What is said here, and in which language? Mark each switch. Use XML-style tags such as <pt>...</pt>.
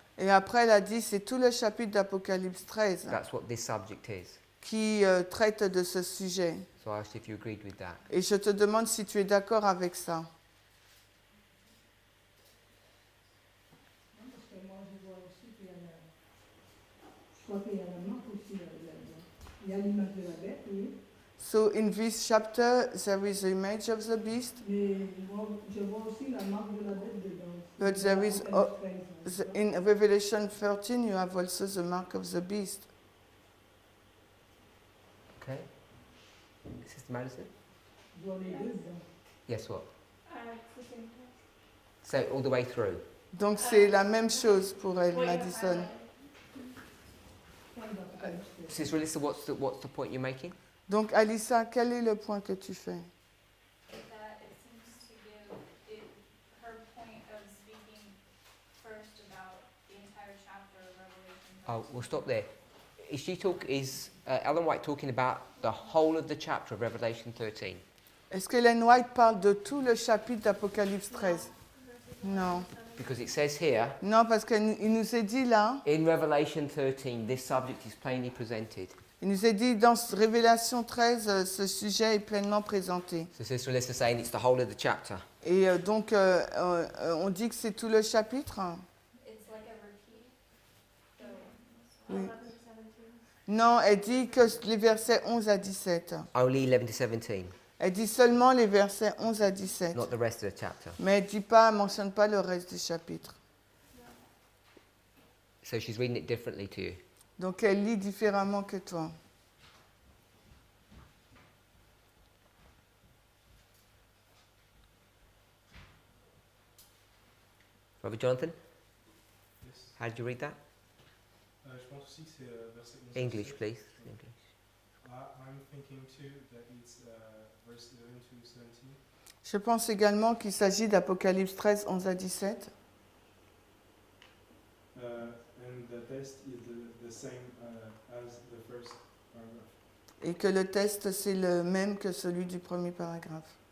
<fr>Et après, elle a dit c'est tout le chapitre d'Apocalypse 13</fr> <en>That's what this subject is.</en> <fr>qui traite de ce sujet.</fr> <en>So I asked if you agreed with that.</en> <fr>Et je te demande si tu es d'accord avec ça.</fr> <en>So in this chapter, there is the image of the beast, but there is in Revelation 13, you have also the mark of the beast. Okay. Sister Madison? Yes, what? It's the same test. So all the way through.</en> <fr>Donc c'est la même chose pour elle, Madison.</fr> <en>Sister Alyssa, what's the point you're making?</en> <fr>Donc Alissa, quel est le point que tu fais?</fr> <en>That it seems to give her point of speaking first about the entire chapter of Revelation. Oh, we'll stop there. Is Ellen White talking about the whole of the chapter of Revelation 13?</en> <fr>Est-ce que Ellen White parle de tout le chapitre d'Apocalypse 13? Non.</fr> <en>Because it says here,</en> <fr>Non, parce qu'il nous est dit là,</fr> <en>in Revelation 13, this subject is plainly presented.</en> <fr>il nous est dit dans Révélation 13, ce sujet est pleinement présenté.</fr> <en>So Sister Alyssa saying it's the whole of the chapter.</en> <fr>Et donc, on dit que c'est tout le chapitre?</fr> <en>It's like a repeat. So,</en> <fr>Oui.</fr> <en>11, 17.</en> <fr>Non, elle dit que les versets 11 à 17.</fr> <en>Only 11 to 17,</en> <fr>Elle dit seulement les versets 11 à 17.</fr> <en>not the rest of the chapter.</en> <fr>Mais elle ne mentionne pas le reste du chapitre.</fr> <en>So she's reading it differently to you.</en> <fr>Donc, elle lit différemment que toi.</fr> <en>Brother Jonathan, Yes. how did you read that?</en> <fr>Je pense aussi que c'est verset 11.</fr> <en>English, please. English. I'm thinking too that it's verse 11 to 17.</en> <fr>Je pense également qu'il s'agit d'Apocalypse 13, 11 à 17.</fr> <en>And the test is the same as the first paragraph.</en> <fr>Et que le test, c'est le même que celui du premier paragraphe.</fr>